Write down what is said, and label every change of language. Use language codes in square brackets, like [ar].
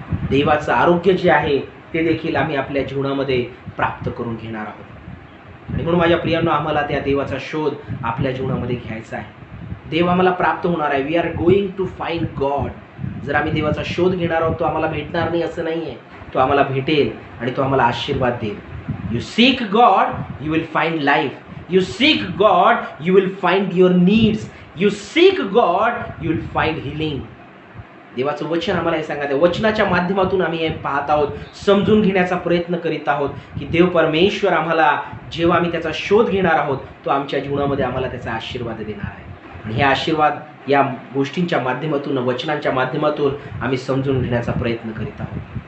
[mr] देवाचं आरोग्य जे आहे ते देखील आम्ही आपल्या जीवनामध्ये प्राप्त करून घेणार आहोत. आणि म्हणून माझ्या प्रियांनो, आम्हाला त्या देवाचा शोध आपल्या जीवनामध्ये घ्यायचा आहे. देव आम्हाला प्राप्त होणार आहे. [en] We are going to find God. [mr] जर आम्ही देवाचा शोध घेणार आहोत, तो आम्हाला भेटणार नाही असं नाही आहे. तो आम्हाला भेटेल आणि तो आम्हाला आशीर्वाद देईल. [en] You seek God you will find life. You seek God you will find your needs. You seek God you will find healing. [mr] देवाचं वचन आम्हाला हे सांगत आहे. वचनाच्या माध्यमातून आम्ही हे पाहत आहोत, समजून घेण्याचा प्रयत्न करीत आहोत की देव परमेश्वर आम्हाला जेव्हा आम्ही त्याचा शोध घेणार आहोत, तो आमच्या जीवनामध्ये आम्हाला त्याचा आशीर्वाद देणार आहे. आणि हे आशीर्वाद या गोष्टींच्या माध्यमातून, वचनांच्या माध्यमातून आम्ही समजून घेण्याचा प्रयत्न करीत आहोत.